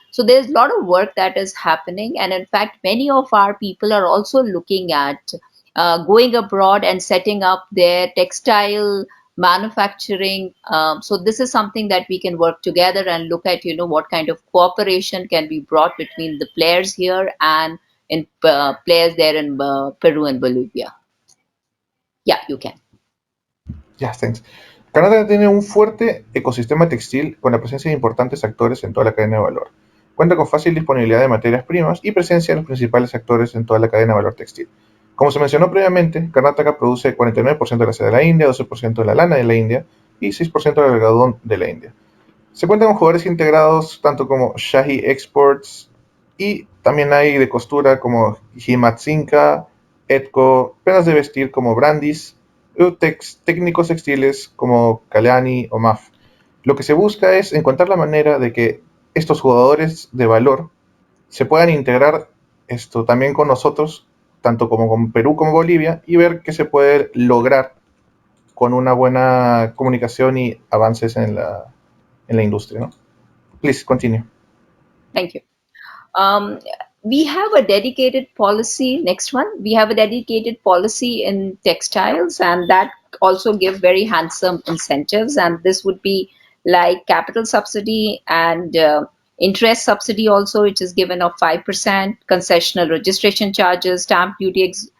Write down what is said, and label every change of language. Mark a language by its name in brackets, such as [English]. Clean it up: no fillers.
[English] So there's a lot of work that is happening. And in fact, many of our people are also looking at going abroad and setting up their textile manufacturing. So this is something that we can work together and look at, what kind of cooperation can be brought between the players here and in players there in Peru and Bolivia. Yeah, you can. Yeah, thanks. [Spanish] Karnataka tiene un fuerte ecosistema textil con la presencia de importantes actores en toda la cadena de valor. Cuenta con fácil disponibilidad de materias primas y presencia de los principales actores en toda la cadena de valor textil. Como se mencionó previamente, Karnataka produce 49% de la seda de la India, 12% de la lana de la India y 6% del algodón de la India. Se cuentan con jugadores integrados tanto como Shahi Exports y también hay de costura como Himmat Singha, Etco, prendas de vestir como Brandis, técnicos textiles como Kalyani o MAF. Lo que se busca es encontrar la manera de que estos jugadores de valor se puedan integrar también con nosotros, tanto como con Perú como Bolivia, y ver qué se puede lograr con una buena comunicación y avances en la industria, ¿no? [English] Please continue. Thank you. We have a dedicated policy. Next one, we have a dedicated policy in textiles, and that also give very handsome incentives. And this would be like capital subsidy and interest subsidy also, which is given of 5%, concessional registration charges, stamp duty.